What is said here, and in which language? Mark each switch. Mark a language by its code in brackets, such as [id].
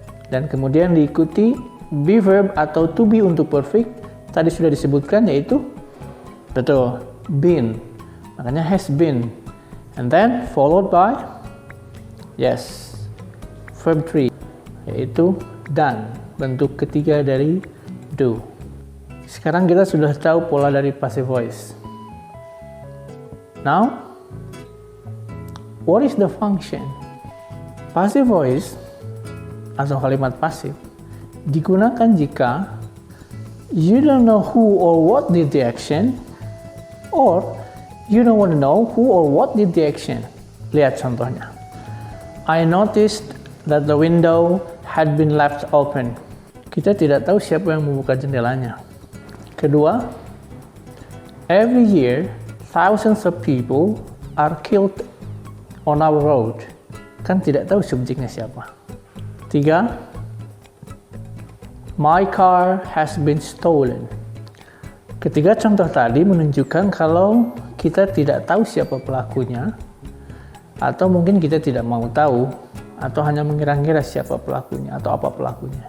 [id] Dan kemudian diikuti be verb atau to be untuk perfect, tadi sudah disebutkan yaitu betul, been. [en] Makanya has been. And then followed by yes, verb 3 yaitu done, [id] bentuk ketiga dari do. Sekarang kita sudah tahu pola dari passive voice. [en] Now, what is the function? Passive voice [id] atau kalimat pasif digunakan jika [en] you don't know who or what did the action, or you don't want to know who or what did the action. [id] Lihat contohnya. [en] I noticed that the window had been left open. [id] Kita tidak tahu siapa yang membuka jendelanya. [en] Kedua, every year thousands of people are killed on our road. [id] Kan tidak tahu subjeknya siapa. 3. [en] My car has been stolen. [id] Ketiga contoh tadi menunjukkan kalau kita tidak tahu siapa pelakunya, atau mungkin kita tidak mau tahu, atau hanya mengira-ngira siapa pelakunya atau apa pelakunya.